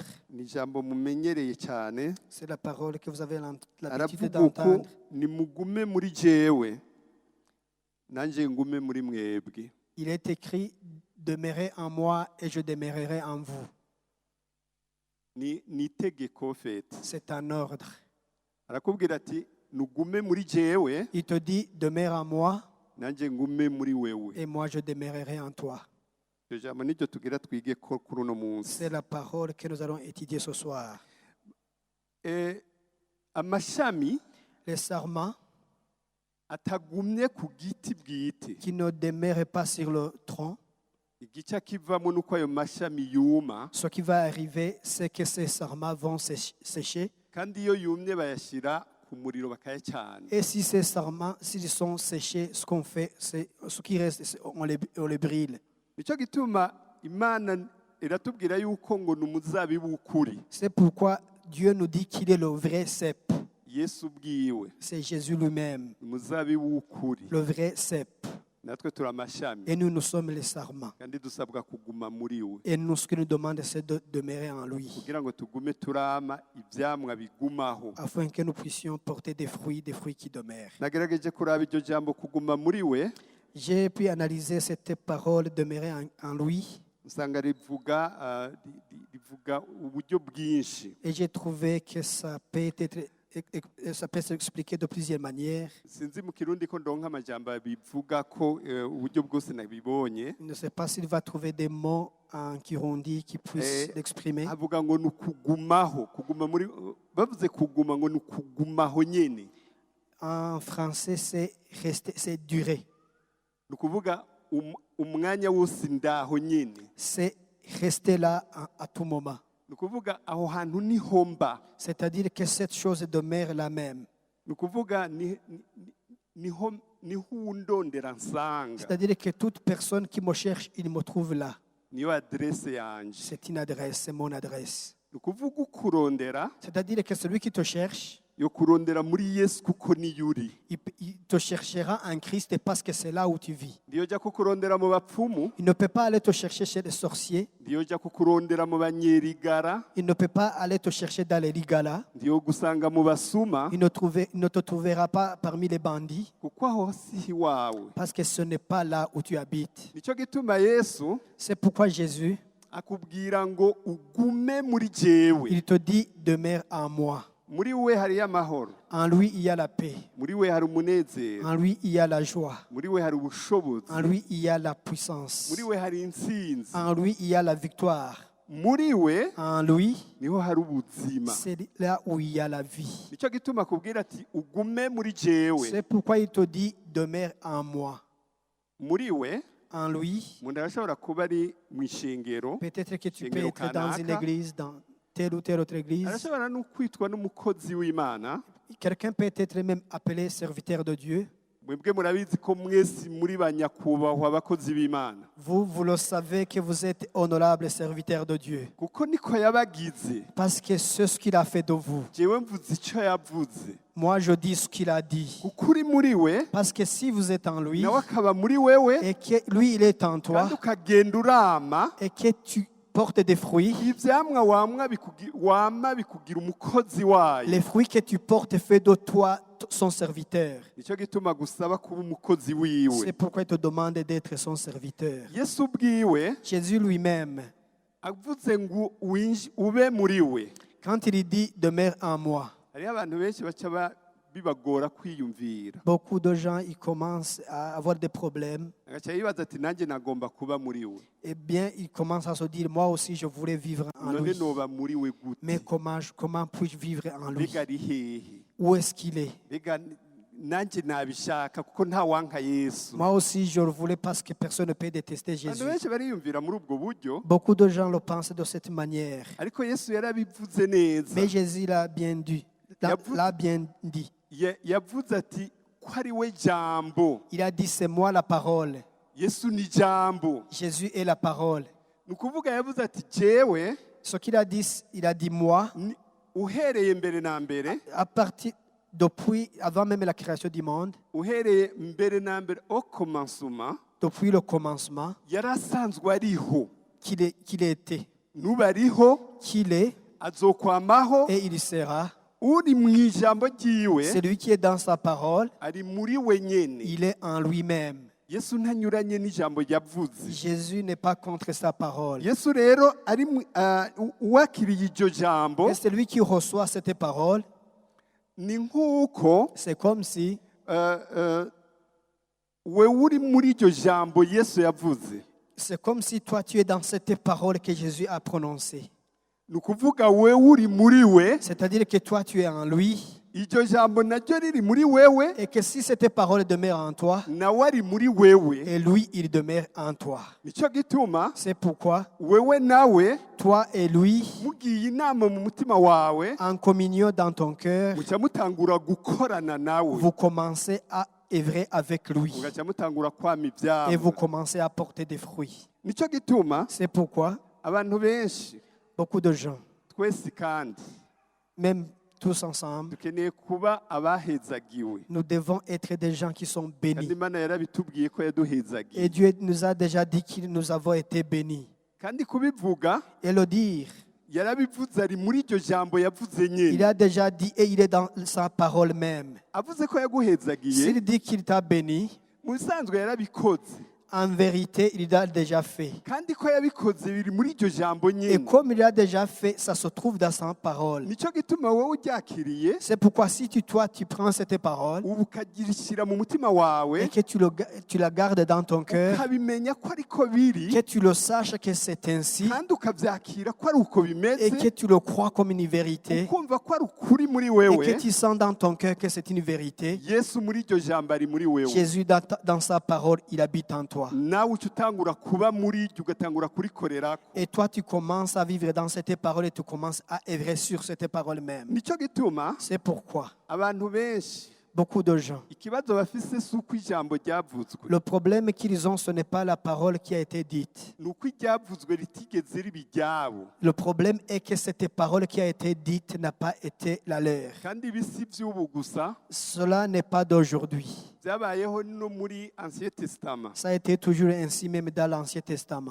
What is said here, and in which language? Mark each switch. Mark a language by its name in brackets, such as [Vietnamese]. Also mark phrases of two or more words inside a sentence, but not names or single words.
[Rundi] ni ijambo mumenyereye cyane. [French] c'est la parole que vous avez l'habitude [Rundi] Aravuga uko [French] d'entendre. [Rundi] nimugume muri jewe nanjye ngume muri mwebwe. [French] Il est écrit, demeurez en moi et je demeurerai en vous. [Rundi] Ni itegeko fete. [French] C'est un ordre. [Rundi] Arakubwira ati nugume muri jewe [French] Il te dit, demeure en moi [Rundi] nanjye ngume muri wewe. [French] et moi je demeurerai en toi. [Rundi] Iryo jambo niryo tugira twige ko kuri uno munsi. [French] C'est la parole que nous allons étudier ce soir. [Rundi] Amashami [French] Les sarments [Rundi] atagumye ku giti bwite, [French] qui ne demeurent pas sur le tronc, [Rundi] igice kivamo nuko ayo mashami yuma, [French] ce qui va arriver, c'est que ces sarments vont sécher. [Rundi] kandi iyo yumye bayashyira ku muriro bakayacana. [French] Et si ces sarments, s'ils sont séchés, ce qu'on fait, c'est ce qui reste, on les brûle. [Rundi] Nicyo gituma Imana iratubwira yuko ngo ni umuzabibu w'ukuri. [French] C'est pourquoi Dieu nous dit qu'il est le vrai cep. [Rundi] Yesu ubwiwe [French] C'est Jésus lui-même, [Rundi] ni umuzabibu w'ukuri, [French] le vrai cep. [Rundi] natwe turi amashami, [French] Et nous sommes les sarments. [Rundi] kandi dusabwa kuguma muri we [French] Et nous, ce qu'il nous demande, c'est de demeurer en lui, [Rundi] kugira ngo tugume turama ivyamwa bigumaho. [French] afin que nous puissions porter des fruits qui demeurent. [Rundi] Nagerageje kuraba iryo jambo kuguma muri we, [French] J'ai pu analyser cette parole, demeurer en lui, [Rundi] usanga rivuga uburyo bwinshi. [French] et j'ai trouvé que ça peut s'expliquer de plusieurs manières. [Rundi] Sinzi mu Kirundi ko ndonka amajambo bivuga ko uburyo bwose nabibonye. [French] Je ne sais pas s'il va trouver des mots en Kirundi qui puissent l'exprimer. [Rundi] Avuga ngo ni ukugumaho, kuguma muri, bavuze kuguma ngo ni ukugumaho nyene. [French] En français, c'est rester, c'est durer. [Rundi] Ni ukuvuga umwanya wose ndaho nyene. [French] C'est rester là à tout moment. [Rundi] Ni ukuvuga aho hantu niho mba. [French] C'est-à-dire que cette chose demeure la même. [Rundi] Ni ukuvuga niho undondera nsanga. [French] C'est-à-dire que toute personne qui me cherche, il me trouve là. [Rundi] Niyo adresse yanje. [French] C'est une adresse, c'est mon adresse. [Rundi] Ni ukuvuga ukurondera [French] C'est-à-dire que celui qui te cherche, [Rundi] yo kurondera muri Yesu kuko niyo uri. [French] il te cherchera en Christ parce que c'est là où tu vis. [Rundi] Ndiyo jya kukurondera mu bapfumu, [French] Il ne peut pas aller te chercher chez les sorciers. [Rundi] ndiyo jya kukurondera mu banyerigara, [French] Il ne peut pas aller te chercher dans les ligala. [Rundi] ndiyo gusanga mu basuma, [French] Il ne te trouvera pas parmi les bandits [Rundi] kuko aho si iwawe. [French] parce que ce n'est pas là où tu habites. [Rundi] Nicyo gituma Yesu [French] C'est pourquoi Jésus, [Rundi] akubwira ngo ugume muri jewe. [French] il te dit, demeure en moi. [Rundi] Muri we hariyo amahoro, [French] En lui, il y a la paix. [Rundi] muri we hari umunezero, [French] En lui, il y a la joie. [Rundi] muri we hari ubushobozi, [French] En lui, il y a la puissance. [Rundi] muri we hari intsinzi, [French] En lui, il y a la victoire. [Rundi] muri we [French] En lui, [Rundi] niho hari ubuzima. [French] c'est là où il y a la vie. [Rundi] Nicyo gituma akubwira ati ugume muri jewe. [French] C'est pourquoi il te dit, demeure en moi. [Rundi] Muri we [French] En lui, [Rundi] umuntu arashobora kuba ari mu ishengero, [French] peut-être que tu peux [Rundi] Shengero [French] être dans une [Rundi] kanaka. [French] église, dans telle ou telle autre église. [Rundi] arashobora no kwitwa n'umukozi w'Imana. [French] Quelqu'un peut être même appelé serviteur de Dieu. [Rundi] Mwebwe murabizi ko mwese muri ba nyakubahwa abakozi b'Imana, [French] Vous le savez que vous êtes honorable serviteur de Dieu. [Rundi] kuko niko yabagize. [French] Parce que c'est ce qu'il a fait de vous. [Rundi] Jewe mvuze icyo yavuze, [French] Moi, je dis ce qu'il a dit. [Rundi] kuko uri muri we [French] Parce que si vous êtes en lui, [Rundi] nawe akaba muri wewe, [French] et que lui, il est en toi, [Rundi] kandi ukagenda urama, [French] et que tu portes des fruits, [Rundi] ivyamwa wama bikugira umukozi wayo. [French] les fruits que tu portes fait de toi son serviteur. [Rundi] Nicyo gituma gusaba kuba umukozi wiwe. [French] C'est pourquoi il te demande d'être son serviteur. [Rundi] Yesu ubwiwe [French] Jésus lui-même, [Rundi] avuze ngo ube muri we, [French] quand il dit demeure en moi, [Rundi] hariho abantu benshi baca bibagora kwiyumvira, [French] beaucoup de gens ils commencent à avoir des problèmes. [Rundi] agaca yibaza ati nanjye nagomba kuba muri we, [French] Eh bien, ils commencent à se dire, moi aussi, je voulais vivre en [Rundi] none [French] lui. [Rundi] noba muri we [French] Mais [Rundi] gute, [French] comment puis-je vivre en lui? [Rundi] mbega ari hehe, [French] Où est-ce qu'il est? [Rundi] mbega nanjye nabishaka kuko nta wanka Yesu. [French] Moi aussi, je le voulais parce que personne ne peut détester [Rundi] Abantu [French] Jésus. [Rundi] benshi bariyumvira muri ubwo buryo, [French] Beaucoup de gens le pensent de cette manière. [Rundi] ariko Yesu yarabivuze neza. [French] Mais Jésus l'a bien dit. L'a bien dit. [Rundi] Yavuze ati ko ari we jambo. [French] Il a dit, c'est moi la parole. [Rundi] Yesu ni jambo. [French] Jésus est la parole. [Rundi] Ni ukuvuga yavuze ati jewe [French] Ce qu'il a dit moi, [Rundi] uhereye mbere na mbere, [French] à partir depuis, avant même la création du monde, [Rundi] uhereye mbere na mbere [French] au commencement, depuis le commencement, [Rundi] yari asanzwe ariho, [French] qu'il était, [Rundi] nuba ariho, [French] qu'il est [Rundi] azokwamaho, [French] et il sera. [Rundi] uri mu ijambo ryiwe [French] Celui qui est dans sa parole, [Rundi] ari muri we nyene. [French] il est en lui-même. [Rundi] Yesu ntanyuranye n'ijambo yavuze. [French] Jésus n'est pas contre sa parole. [Rundi] Yesu rero ari uwakiriye iryo jambo, [French] Et celui qui reçoit cette parole, [Rundi] ni nk'uko [French] c'est comme si [Rundi] we uri muri iryo jambo Yesu yavuze. [French] toi tu es dans cette parole que Jésus a prononcée. [Rundi] Ni ukuvuga we uri muri we, [French] C'est-à-dire que toi tu es en lui [Rundi] iryo jambo naryo riri muri wewe, [French] et que si cette parole demeure en toi, [Rundi] nawe ari muri wewe. [French] et lui il demeure en toi. [Rundi] Nicyo gituma [French] C'est pourquoi [Rundi] wewe nawe [French] toi et lui, [Rundi] mugiye inama mu mutima wawe, [French] en communion dans ton cœur, [Rundi] muca mutangura gukorana nawe, [French] vous commencez à œuvrer avec lui [Rundi] mugaca mutangura kwama [French] et [Rundi] ivyamwa. [French] vous commencez à porter des fruits. [Rundi] Nicyo gituma [French] C'est pourquoi [Rundi] abantu benshi [French] beaucoup de gens, [Rundi] twese kandi [French] même tous ensemble, [Rundi] dukeneye kuba abahezagiwe, [French] nous devons être des gens qui sont [Rundi] kandi [French] bénis. [Rundi] Imana yarabitubwiye ko yaduhezagiye, [French] Et Dieu nous a déjà dit que nous avons été bénis. [Rundi] kandi kubivuga [French] Et le dire, [Rundi] yarabivuze, ari muri iryo jambo yavuze [French] il [Rundi] nyene. [French] a déjà dit et il est dans sa parole même. [Rundi] Avuze ko yaguhezagiye, [French] S'il dit qu'il t'a béni, [Rundi] mu bisanzwe yarabikoze, [French] en vérité, il l'a déjà fait. [Rundi] kandi ko yabikoze biri muri iryo jambo [French] Et [Rundi] nyene. [French] comme il l'a déjà fait, ça se trouve dans sa parole. [Rundi] Nicyo gituma wowe uryakiriye, [French] C'est pourquoi si tu prends cette parole [Rundi] ubu ukagirishyira mu mutima wawe, [French] et que tu la gardes dans ton cœur, [Rundi] ukabimenya ko ariko biri, [French] que tu le saches que c'est ainsi [Rundi] kandi ukabyakira ko ari uko [French] et [Rundi] bimeze, [French] que tu le crois comme une vérité [Rundi] ukumva ko ari ukuri muri [French] et [Rundi] wewe. [French] que tu sens dans ton cœur que c'est une vérité. [Rundi] Yesu muri iryo jambo ari muri wewe, [French] Jésus, dans sa parole, il habite en toi. [Rundi] nawe uca utangura kuba muri iryo, ugatangura kurikorerako. [French] Et toi, tu commences à vivre dans cette parole et tu commences à œuvrer sur cette parole même. [Rundi] Nicyo gituma [French] C'est pourquoi [Rundi] abantu benshi [French] beaucoup de gens. [Rundi] ikibazo bafise si uko ijambo ryavuzwe, [French] Le problème qu'ils ont, ce n'est pas la parole qui a été dite. [Rundi] ni uko iryavuzwe ritigeze riba iryabo. [French] Le problème est que cette parole qui a été dite n'a pas été la leur. [Rundi] Kandi ibi si iby'ubu gusa, [French] Cela n'est pas d'aujourd'hui. [Rundi] byabayeho no muri Ancien Testament. [French] Ça a été toujours ainsi même dans l'Ancien Testament.